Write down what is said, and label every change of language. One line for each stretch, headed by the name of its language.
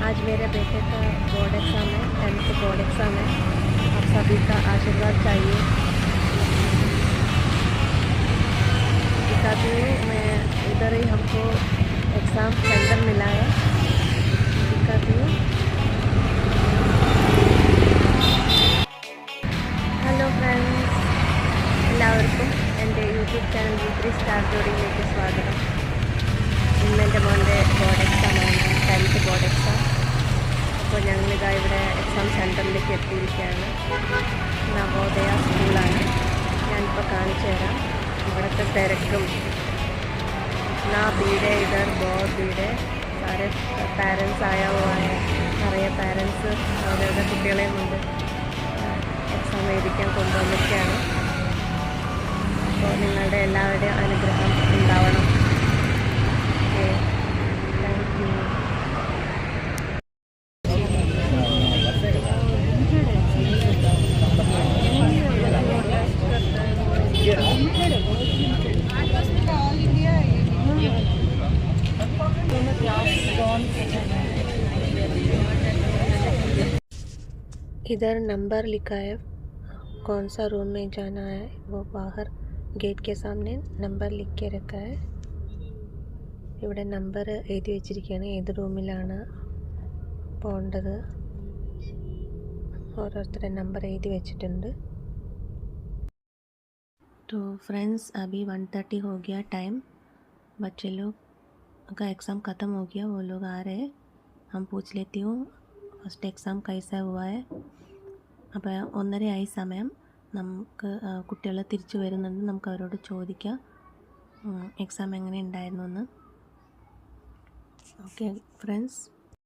Hindi: आज मेरे बेटे का बोर्ड एग्ज़ाम है, 10th बोर्ड एग्ज़ाम है। आप सभी का आशीर्वाद चाहिए। दिखाती हूँ मैं, इधर ही हमको एग्ज़ाम सेंटर मिला है, दिखाती हूँ।
Malayalam: ഹലോ ഫ്രണ്ട്സ്, എല്ലാവർക്കും എൻ്റെ യൂട്യൂബ് ചാനൽ E3 സ്റ്റാർ ജോഡിയിലേക്ക് സ്വാഗതം. ഇന്ന് എൻ്റെ മോൻ്റെ ബോർഡ് എക്സാമാണ്, 10th ബോർഡ് എക്സാം. അപ്പോൾ ഞങ്ങളിതാ ഇവിടെ എക്സാം സെൻറ്ററിലേക്ക് എത്തിയിരിക്കുകയാണ്. നവോദയ സ്കൂളാണ്. ഞാനിപ്പോൾ കാണിച്ചു തരാം ഇവിടുത്തെ തിരക്കും.
Hindi: ना भीड़ है इधर, बहुत भीड़ है. सारे पेरेंट्स आया हुआ है,
Malayalam: നിറയെ പേരൻസ് അവരവരുടെ കുട്ടികളെയും കൊണ്ട് എക്സാം എഴുതിക്കാൻ കൊണ്ടുവന്നിരിക്കുകയാണ്. അപ്പോൾ നിങ്ങളുടെ എല്ലാവരുടെയും അനുഗ്രഹം ഉണ്ടാവണം. Okay, thank you.
Hindi: इधर नंबर लिखा है, कौन सा रूम में जाना है वो बाहर गेट के सामने नंबर लिख के रखा है.
Malayalam: ഇവിടെ നമ്പർ എഴുതി വെച്ചിരിക്കുകയാണ്, ഏത് റൂമിലാണ് പോകേണ്ടത് ഓരോരുത്തരുടെ നമ്പർ എഴുതി വെച്ചിട്ടുണ്ട്.
Hindi: तो फ्रेंड्स, अभी 1:30 हो गया टाइम. बच्चे लोग का एग्ज़ाम ख़त्म हो गया, वो लोग आ रहे हैं. हम पूछ लेती हूँ फर्स्ट एग्ज़ाम कैसा हुआ है.
Malayalam: അപ്പോൾ 1:30 ആയി സമയം. നമുക്ക് കുട്ടികൾ തിരിച്ചു വരുന്നുണ്ട്, നമുക്ക് അവരോട് ചോദിക്കാം എക്സാം എങ്ങനെ ഉണ്ടായിരുന്നു എന്ന്. Okay friends.